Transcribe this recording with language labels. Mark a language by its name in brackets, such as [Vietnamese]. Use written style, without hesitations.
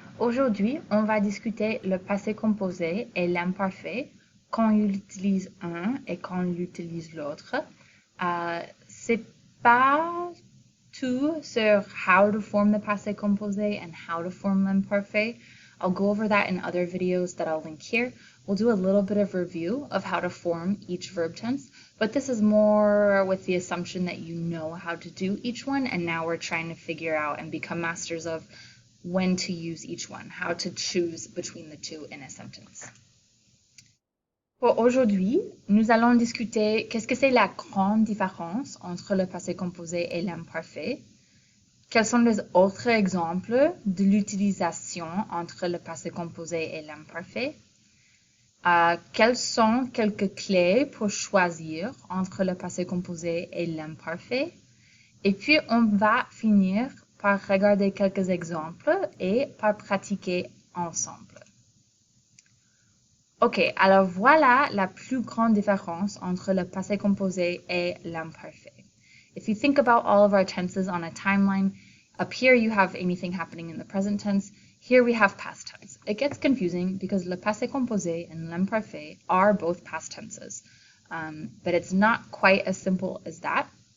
[French] Aujourd'hui, on va discuter le passé composé et l'imparfait quand on utilise un et quand on utilise l'autre. C'est pas tout sur [English] how to form the passé composé and how to form l'imparfait. I'll go over that in other videos that I'll link here. We'll do a little bit of review of how to form each verb tense, but this is more with the assumption that you know how to do each one, and now we're trying to figure out and become masters of when to use each one, how to choose between the two in a sentence. [French] Pour aujourd'hui, nous allons discuter qu'est-ce que c'est la grande différence entre le passé composé et l'imparfait. Quels sont les autres exemples de l'utilisation entre le passé composé et l'imparfait? Quelles sont quelques clés pour choisir entre le passé composé et l'imparfait? Et puis, on va finir par regarder quelques exemples et par pratiquer ensemble. Ok, alors voilà la plus grande différence entre le passé composé et l'imparfait. [English] If you think about all of our tenses on a timeline, up here you have anything happening in the present tense. Here we have past tense. It gets confusing because le passé composé and l'imparfait are both past tenses, but it's not quite as simple as that.